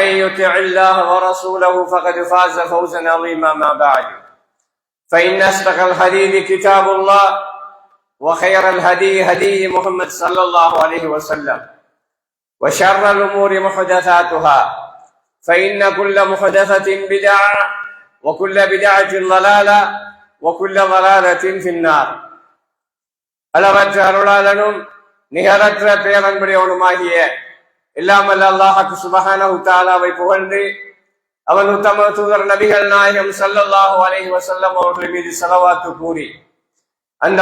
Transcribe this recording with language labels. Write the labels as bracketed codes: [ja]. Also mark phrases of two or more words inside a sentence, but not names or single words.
[ar] يطع الله ورسوله فقد فاز فوزا عظيما ما بعد فإن أصدق الحديث كتاب الله وخير الهدي هدي محمد صلى الله عليه وسلم وشر الأمور محدثاتها فإن كل محدثة بدعة وكل بدعة ضلالة وكل ضلالة في النار. [ta] அளவற்ற அருளாளனும் நிகரற்ற பேரன்புடையவனுமாகிய இல்லாமல் அல்லாஹ் சுப்ஹானஹு தஆலாவை புகழ்ந்து அவன் உத்தம தூதர் நபிகள் நாயகம் [ar] صلى الله عليه وسلم [ta] அவர்கள் மீது ஸலவாத்து கூறி அந்த